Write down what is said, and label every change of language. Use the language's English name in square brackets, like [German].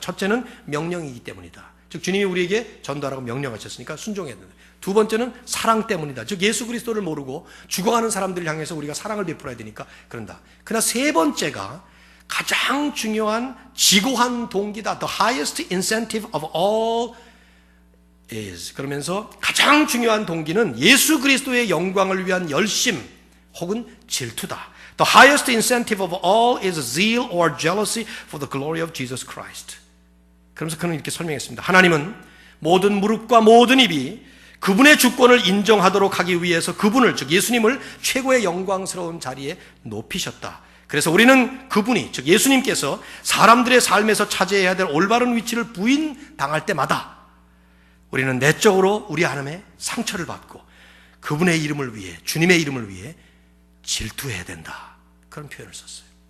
[Korean] 첫째는 명령이기 때문이다. 즉 주님이 우리에게 전도하라고 명령하셨으니까 순종해야 된다. 두 번째는 사랑 때문이다. 즉 예수 그리스도를 모르고 죽어가는 사람들을 향해서 우리가 사랑을 베풀어야 되니까 그런다. 그러나 3번째가 가장 중요한 지고한 동기다. [English] The highest incentive of all is. [Korean] 그러면서 가장 중요한 동기는 예수 그리스도의 영광을 위한 열심 혹은 질투다. [English] The highest incentive of all is zeal or jealousy for the glory of Jesus Christ. [Korean] 그러면서 그는 이렇게 설명했습니다. 하나님은 모든 무릎과 모든 입이 그분의 주권을 인정하도록 하기 위해서 그분을, 즉 예수님을 최고의 영광스러운 자리에 높이셨다. 그래서 우리는 그분이, 즉 예수님께서 사람들의 삶에서 차지해야 될 올바른 위치를 부인당할 때마다 우리는 내적으로 우리 안에 상처를 받고 그분의 이름을 위해, 주님의 이름을 위해 질투해야 된다. 그런 표현을 썼어요.